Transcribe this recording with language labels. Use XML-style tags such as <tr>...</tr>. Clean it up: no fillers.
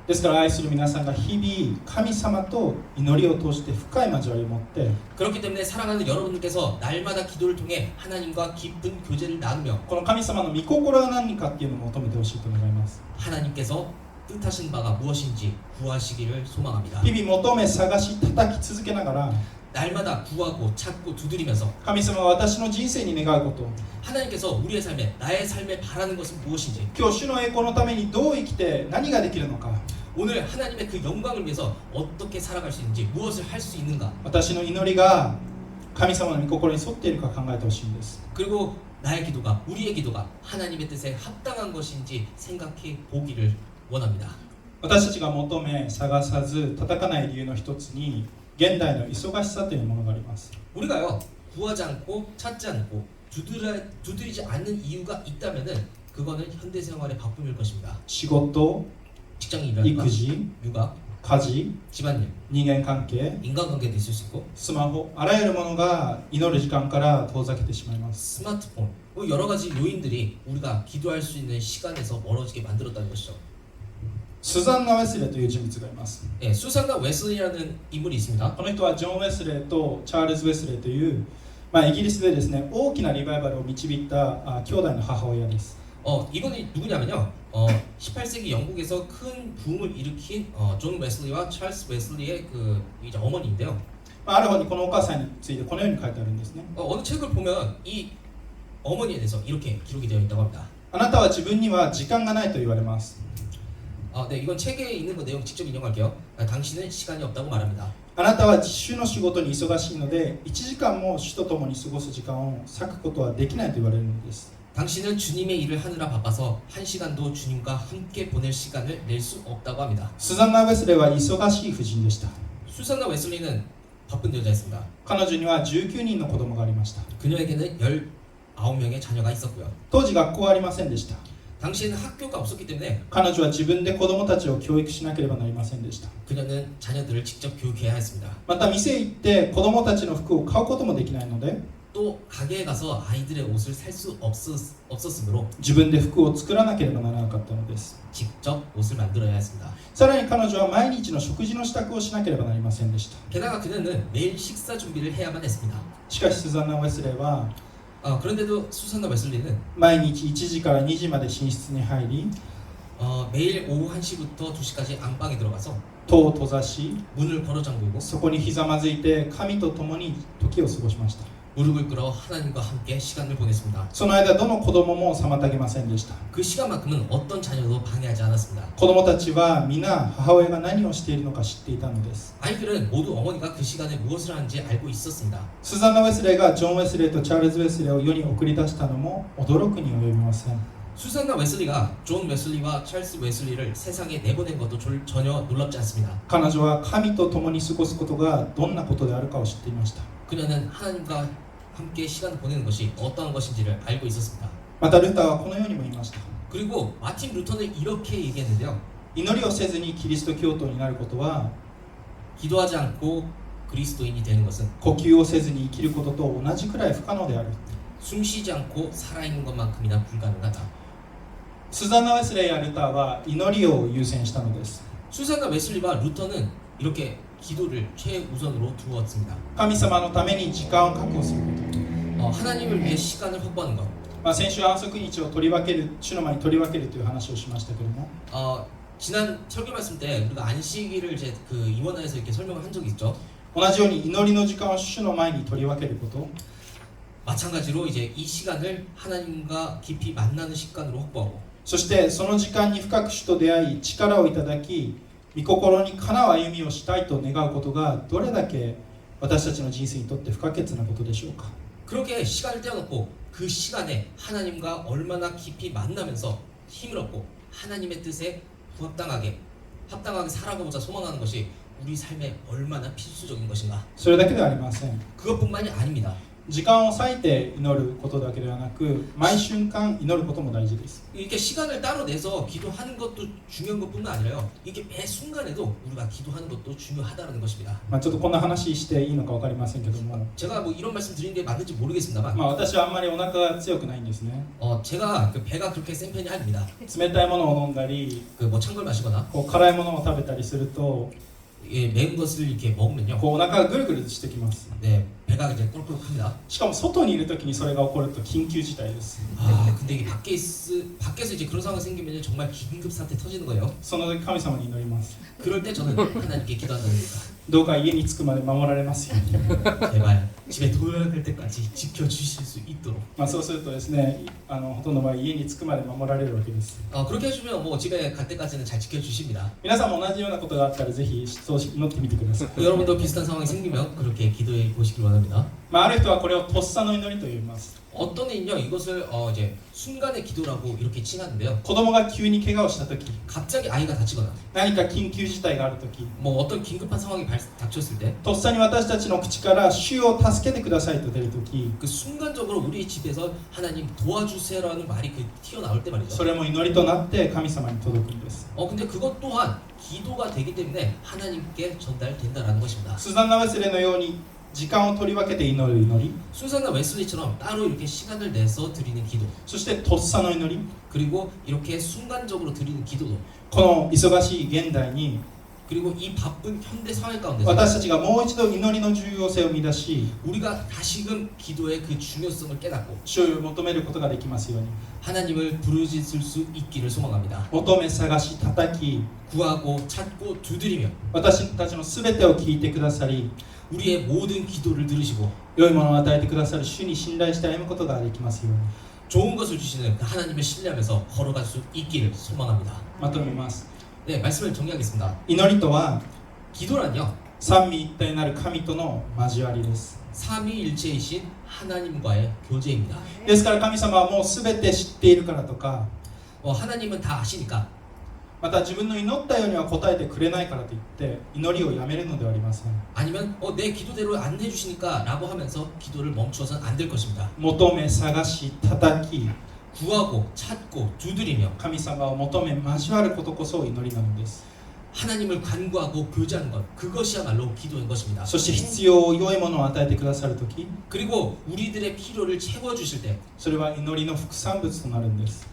<ja>ですから愛する皆さんが日々神様と祈りを通して深い交わりを持って</ja> <ko>그렇기 때문에 사랑하는 여러분들께서 날마다 기도를 통해 하나님과 깊은 교제를 나누며</ko> <ja>この神様の御心が何かっていうのを求めてほしいと願います。</ja> <ko>하나님께서 뜻하신 바가 무엇인지 구하시기를 소망합니다.</ko> <ja>日々求め探し叩き続けながら</ja> <ko>날마다 구하고 찾고 두드리면서</ko> <ja>神様は私の人生に願うこと、</ja> <ko>하나님께서 우리의 삶에 나의 삶에 바라는 것은 무엇인지</ko> <ja>今日主の栄光のためにどう生きて何ができるのか、</ja> <ko>오늘 하나님의 그 영광을 위해서 어떻게 살아갈 수 있는지 무엇을 할 수 있는가</ko> <ja>私の祈りが神様の御心に沿っているか考えてほしいんです。</ja> <ko>그리고 나의 기도가 우리의 기도가 하나님의 뜻에 합당한 것인지 생각해 보기를 원합니다.</ko> <ja>私たちが求め探さず叩かない理由の一つに現代の忙しさというものがあります。</ja> <ko>우리가요 구하지 않고 찾지 않고 두드리지 않는 이유가 있다면은 그거는 현대 생활의 바쁨일 것입니다.</ko> <ja>仕事、</ja> <ko>직장인이라든가</ko> <ja>育児、</ja> <ko>육아,</ko> <ja>家事、</ja> <ko>집안일,</ko> <ja>人間関係、</ja> <ko>인간관계도 있을 수 있고</ko> <ja>スマホ、あらゆるものが祈る時間から遠ざけてしまいます。</ja> <ko>스마트폰 뭐 여러 가지 요인들이 우리가 기도할 수 있는 시간에서 멀어지게 만들었다는 것이죠.</ko> <ja>スザンナ・ウェスレーという人物がいます。</ja> <ko>예, 수산나 웨슬리라는 인물이 있습니다.</ko> <ja>この人はジョン・ウェスレーとチャールズ・ウェスレーという、イギリスでですね、大きなリバイバルを導いた兄弟の母親です。</ja> <ko>이분이 누구냐면요. 18세기 영국에서 큰 부흥을 일으킨 존 웨슬리와 찰스 웨슬리의 그 이제 어머니인데요.</ko> <ja>ある方にこのお母さんについてこのように書いてあるんですね。</ja> <ko>어느 책을 보면 이 어머니에 대해서 이렇게 기록이 되어 있다고 합니다.</ko> <ja>あなたは自分には時間がないと言われます。</ja> <ko>네, 이건 책에 있는 그 내용 직접 인용할게요. 당신은 시간이 없다고 말합니다.</ko> <ja>あなたは主の仕事に忙しいので1時間も主と共に過ごす時間を割くことはできないと言われるのです。</ja> <ko>당신은 주님의 일을 하느라 바빠서 한 시간도 주님과 함께 보낼 시간을 낼 수 없다고 합니다.</ko> <ja>スザンナ・ウェスレーは忙しい婦人でした。</ja> <ko>수산나 웨슬리는 바쁜 여자였습니다.</ko> <ja>彼女には19人の子供がありました。</ja> <ko>그녀에게는 19명의 자녀가 있었고요.</ko> <ja>当時学校はありませんでした。</ja> <ko>당시에는 학교가 없었기 때문에</ko> <ja>彼女は自分で子供たちを教育しなければなりませんでした。</ja> <ko>그녀는 자녀들을 직접 교육해야 했습니다.</ko> <ja>また店へ行って子供たちの服を買うこともできないので</ja> <ko>또 가게에 가서 아이들의 옷을 살 수 없었으므로</ko> <ja>自分で服を作らなければならなかったのです。</ja> <ko>직접 옷을 만들어야 했습니다.</ko> <ja>さらに彼女は毎日の食事の支度をしなければなりませんでした。</ja> <ko>게다가 그녀는 매일 식사 준비를 해야만 했습니다.</ko> <ja>しかしスザンナ・ウェスレーは</ja> <ko>그런데도 수산나 웨슬리는</ko> <ja>毎日1時から2時まで寝室に入り</ja> <ko>매일 오후 1시부터 2시까지 안방에 들어가서</ko> <ja>戸を閉ざし</ja> <ko>문을 걸어 잠그고</ko> <ja>そこにひざまずいて神と共に時を過ごしました。</ja> <ko>무릎을 꿇어 하나님과 함께 시간을 보냈습니다.</ko> <ja>その間どの子供も妨げませんでした。</ja> <ko>그 시간만큼은 어떤 자녀도 방해하지 않았습니다.</ko> <ja>子供たちは皆母親が何をしているのか知っていたのです。</ja> <ko>아이들은 모두 어머니가 그 시간에 무엇을 하는지 알고 있었습니다.</ko> <ja>スザンナ・ウェスレーがジョン・ウェスレーとチャールズ・ウェスレーを世に送り出したのも驚くに及びません。</ja> <ko>수산나 웨슬리가 존 웨슬리와 찰스 웨슬리를 세상에 내보낸 것도 전혀 놀랍지 않습니다.</ko> <ja>彼女は神と共に過ごすことがどんなことであるかを知っていました。</ja> <ko>그녀는 하나님과 함께 시간을 보내는 것이 어떠한 것인지를 알고 있었습니다.</ko> <ja>またルターはこのようにも言いました。</ja> <ko>그리고 마틴 루터는 이렇게 얘기했는데요.</ko> <ja>祈りをせずにキリスト教徒になることは</ja> <ko>기도하지 않고 그리스도인이 되는 것은</ko> <ja>呼吸をせずに生きることと同じくらい不可能である。</ja> <ko>숨쉬지 않고 살아있는 것만큼이나 불가능하다.</ko> <ja>スザンナ・ウェスレーやルターは祈りを優先したのです。</ja> <ko>수산나 웨슬리와 루터는 이렇게 기도를 최우선으로 두었습니다.</ko> <ja>神様のために時間を確保すること。</ja> <ko>하나님을 위해 시간을 확보하는 것.</ko> <ja>先週安息日を取り分ける、主の前に取り分けるという話をしましたけれども、</ja> <ko>지난 설교 말씀 때 우리가 안식일을 이제 그 임원회에서 이렇게 설명을 한 적이 있죠.</ko> <ja>同じように祈りの時間を主の前に取り分けること。</ja> <ko>마찬가지로 이제 이 시간을 하나님과 깊이 만나는 시간으로 확보하고</ko> <ja>そしてその時間に深く主と出会い力をいただき御心にかなう歩みをしたいと願うことがどれだけ私たちの人生にとって不可欠なことでしょうか。</ja> <ko>그렇게 시간을 떼어놓고 그 시간에 하나님과 얼마나 깊이 만나면서 힘을 얻고 하나님의 뜻에 합당하게 살아가고자 소망하는 것이 우리 삶에 얼마나 필수적인 것인가.</ko> <ja>それだけではありません。</ja> <ko>그것뿐만이 아닙니다.</ko> <ja>時間を割いて祈ることだけではなく毎瞬間祈ることも大事です。</ja> <ko>이렇게 시간을 따로 내서 기도하는 것도 중요한 것뿐만 아니라요. 이게 매 순간에도 우리가 기도하는 것도 중요하다는 것입니다.</ko> <ja>ちょっとこんな話していいのか分かりませんけども、</ja> <ko>제가 뭐 이런 말씀 드리는 게 맞는지 모르겠습니다만</ko> <ja>私はあんまりお腹が強くないんですね。</ja> <ko>제가 그 배가 그렇게 센 편이 아닙니다.</ko> <ja>冷たいものを飲んだり</ja> <ko>그 뭐 찬 걸 마시거나</ko> <ja>辛いものを食べたりすると</ja> <ko>예, 매운 것을 이렇게 먹으면요.</ko> <ja>お腹がぐるぐるしてきます。</ja> <ko>네, 배가 이제 꼬르륵합니다.</ko> <ja>しかも外にいるときにそれが起こると緊急事態です。</ja> <ko>근데 이게 밖에서 이제 그런 상황이 생기면 정말 긴급 사태 터지는 거예요.</ko> <ja>その時神様に祈ります。</ja> <ko>그럴 때 저는 하나님께 기도한다는 겁니다.</ko> <ja>どうか家に着くまで守られますように。</ja> <ko>제발 집에 도착할 때까지 지켜주실 수 있도록.</ko> <ja>そうするとですね、ほとんどの場合家に着くまで守られるわけです。</ja> <ko>그렇게 해주면 뭐 집에 갈 때까지는 잘 지켜주십니다.</ko> <ja>皆さんも同じようなことがあったらぜひそう祈ってみてください。</ja> <ko>여러분도 비슷한 상황이 생기면 그렇게 기도해 보시길 원합니다.</ko> <ja>ある人はこれをとっさの祈りと言います。</ja> <ko>어떤 이는요 이것을 이제 순간의 기도라고 이렇게 칭하는데요.</ko> <ja>子供が急に怪我をしたとき、</ja> <ko>갑자기 아이가 다치거나</ko> <ja>何か緊急事態があるとき、</ja> <ko>뭐 어떤 긴급한 상황이 닥쳤을 때</ko> <ja>とっさに私たちの口から主を助けてくださいと出るとき、</ja> <ko>그 순간적으로 우리 집에서 하나님 도와주세요라는 말이 그 튀어나올 때 말이죠.</ko> <ja>それも祈りとなって神様に届くんです。</ja> <ko>근데 그것 또한 기도가 되기 때문에 하나님께 전달된다라는 것입니다.</ko> <ja>スザンナ・ウェスレーのように時間を取り分けて祈る祈り、</ja> <ko>수산나 웨슬리처럼 따로 이렇게 시간을 내서 드리는 기도,</ko> <ja>そしてとっさの祈り、</ja> <ko>그리고 이렇게 순간적으로 드리는 기도도,</ko> <ja>この忙しい現代に</ja> <ko>그리고 이 바쁜 현대 사회 가운데서</ko> <ja>私たちがもう一度祈りの重要性を見出し、</ja> <ko>우리가 다시금 기도의 그 중요성을 깨닫고</ko> <ja>主を求めることができますように。</ja> <ko>하나님을 부르짖을 수 있기를 소망합니다.</ko> <ja>求め探し叩き、</ja> <ko>구하고 찾고 두드리며</ko> <ja>私たちのすべてを聞いてくださり、</ja> <ko>우리의 모든 기도를 들으시고</ko> <ja>良いものを与えてくださる主に信頼して歩むことができますように。</ja> <ko>좋은 것을 주시는 그 하나님을 신뢰하면서 걸어갈 수 있기를 소망합니다.</ko> <ja>まとめます。</ja> <ko>네, 말씀을 정리하겠습니다.</ko> <ja>祈りとは</ja> <ko>기도란요</ko> <ja>三位一体なる神との交わりです。</ja> <ko>삼위일체이신 하나님과의 교제입니다.</ko> <ja>ですから神様はもうすべて知っているからとか、</ja> <ko>하나님은 다 아시니까</ko> <ja>また自分の祈ったようには答えてくれないからといって祈りをやめるのではありません。</ja> <ko>아니면 내 기도대로 안 해주시니까 라고 하면서 기도를 멈춰서는 안 될 것입니다.</ko> <ja>求め探し叩き、</ja> <ko>구하고 찾고 두드리며</ko> <ja>神様を求め交わることこそ祈りなのです。</ja> <ko>하나님을 간구하고 교제하는 것, 그것이야말로 기도인 것입니다.</ko> <ja>そして必要良いものを与えてくださるとき、</ja> <ko>그리고 우리들의 필요를 채워주실 때 그</ko> <ja>それは祈りの副産物となるんです。</ja>